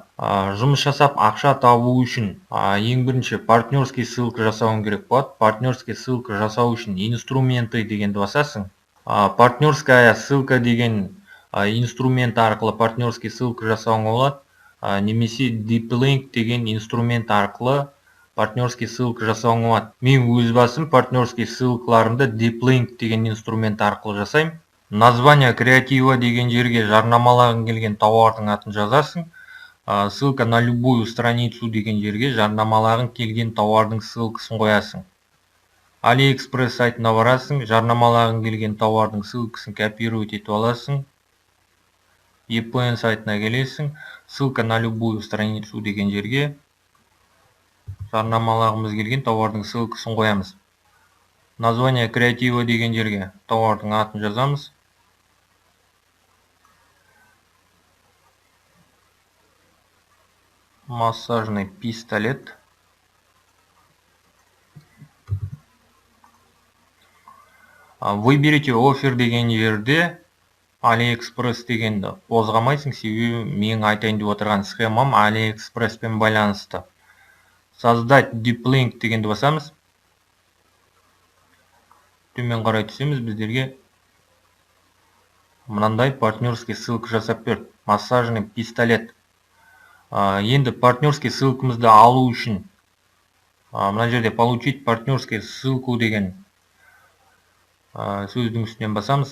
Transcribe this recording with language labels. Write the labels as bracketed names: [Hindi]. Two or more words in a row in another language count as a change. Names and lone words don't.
[Kazakh] Жұмыс жасап ақша табу үшін ең бірінші [Russian] партнерский ссылка [Kazakh] жасауың керек болады. [Russian] Партнерский ссылка [Kazakh] жасау үшін инструменты дегенді басасың. [Russian] Партнерская ссылка [Kazakh] деген инструмент арқылы [Russian] партнерский ссылка [Kazakh] жасауың болады. Немесе [English] deep link [Kazakh] деген инструмент арқылы [Russian] партнерский ссылка [Kazakh] жасауың болады. Мен өз басым [Russian] партнерский ссылкаларымды [English] deep link [Kazakh] деген инструмент арқылы жасаймын. [Russian] Название креатива [Kazakh] деген жерге жарнамалағың келген тауардың атын жазасың. [Russian] Ссылка на любую страницу [Kazakh] деген жерге жарнамалағың келген тауардың ссылкасын қоясың. AliExpress сайтына барасың, жарнамалағың келген тауардың ссылкасын копировать етіп аласың. EPN сайтына келесің, [Russian] ссылка на любую страницу [Kazakh] деген жерге жарнамалағымыз келген тауардың ссылкасын қоямыз. [Russian] Название креатива [Kazakh] деген жерге тауардың атын жазамыз. [Russian] Массажный пистолет. Выберите офер [Kazakh] деген жерде AliExpress дегенді қозғамайсың, себебі менің айтайын деп отырған схемам AliExpress-пен байланысты. Создать [English] deep link [Kazakh] дегенді басамыз. Төмен қарай түсеміз, біздерге мынандай [Russian] партнерский ссылка [Kazakh] жасап берді. [Russian] Массажный пистолет. [Kazakh] Енді [Russian] партнерский ссылкамызды [Kazakh] алу үшін мына жерде [Russian] получить партнерский ссылку [Kazakh] деген сөздің үстінен басамыз.